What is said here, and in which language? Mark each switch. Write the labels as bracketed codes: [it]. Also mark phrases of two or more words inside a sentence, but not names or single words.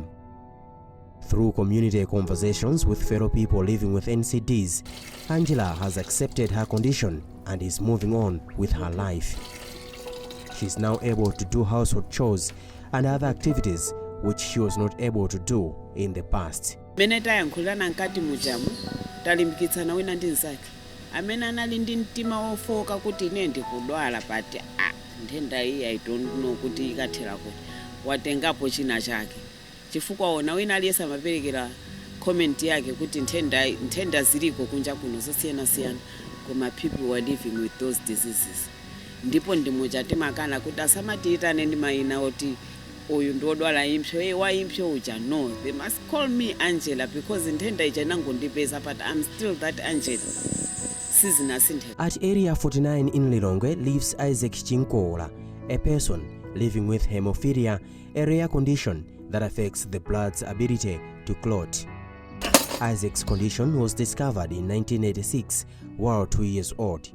[en] Through community conversations with fellow people living with NCDs, Angela has accepted her condition and is moving on with her life. She's now able to do household chores and other activities which she was not able to do in the past. [ny] Talimbikitsana wina ndinzake amene analindi mtima ofoka kuti nende kudwala but ndenda iyi [en] I don't know [ny] kuti ikathera kuti watengapo china chake chifukwa ona wina aliyesa maperekera comment yake kuti ntenda ziliko kunja kuno zosiyana koma [en] people who are living with those diseases [ny] ndipo ndimuchati makana kuti asamatiitane ndi maina oti oyu ndodwala impsho wa impsho uja. [en] No, they must call me Angela because [ny] intenda ija nangondipeza, [en] but I'm still that Angela. At area 49 in Lilongwe lives Isaac Chinkola, a person living with hemophilia, a rare condition that affects the blood's ability to clot. Isaac's condition was discovered in 1986 while 2 years old.